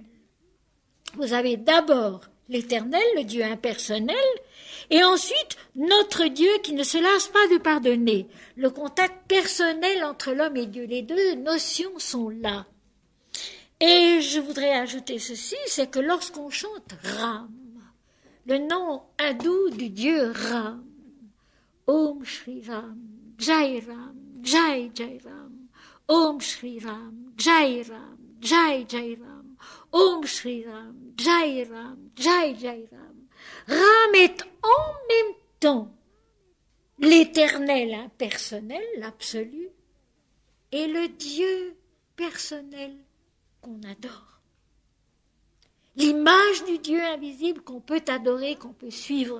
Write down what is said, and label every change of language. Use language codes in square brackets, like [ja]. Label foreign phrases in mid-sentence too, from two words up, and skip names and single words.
[fr] Vous avez d'abord l'éternel, le Dieu impersonnel, et ensuite notre Dieu qui ne se lasse pas de pardonner. Le contact personnel entre l'homme et Dieu, les deux notions sont là. Et je voudrais ajouter ceci, c'est que lorsqu'on chante Ram, le nom hindou du Dieu Ram, [sa] ॐ श्री राम, जय राम, जय जय राम, ॐ श्री राम, जय राम, जय जय राम, ॐ श्री राम, जय राम, जय जय राम. [fr] Ram est en même temps l'éternel impersonnel, l'absolu, et le Dieu personnel qu'on adore. L'image du Dieu invisible qu'on peut adorer, qu'on peut suivre.